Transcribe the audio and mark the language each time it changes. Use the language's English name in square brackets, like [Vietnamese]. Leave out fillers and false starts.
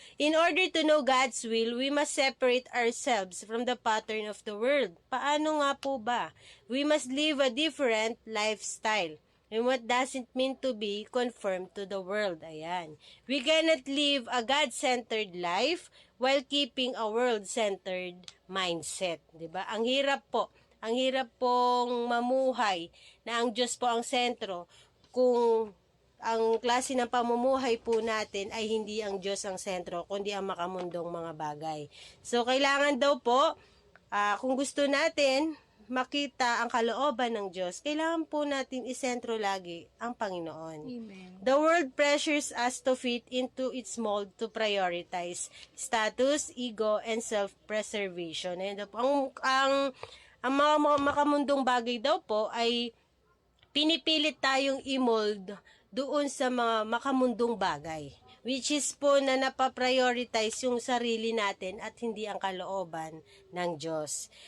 [English] In order to know God's will, we must separate ourselves from the pattern of the world. [Filipino] Paano nga po ba? [English] We must live a different lifestyle. And what doesn't mean to be conformed to the world. [Filipino] Ayan. [English] We cannot live a God-centered life while keeping a world-centered mindset. [Filipino] 'Di ba? Ang hirap po. Ang hirap pong mamuhay na ang Diyos po ang sentro kung ang klase ng pamumuhay po natin ay hindi ang Diyos ang sentro, kundi ang makamundong mga bagay. So, kailangan daw po, kung gusto natin makita ang kalooban ng Diyos, kailangan po natin isentro lagi ang Panginoon. Amen. [English] The world pressures us to fit into its mold to prioritize status, ego, and self-preservation. [Filipino] Ayan daw po. Ang mga makamundong bagay daw po ay pinipilit tayong i-mold doon sa mga makamundong bagay, [English] which is [Filipino] po na napaprioritize yung sarili natin at hindi ang kalooban ng Diyos.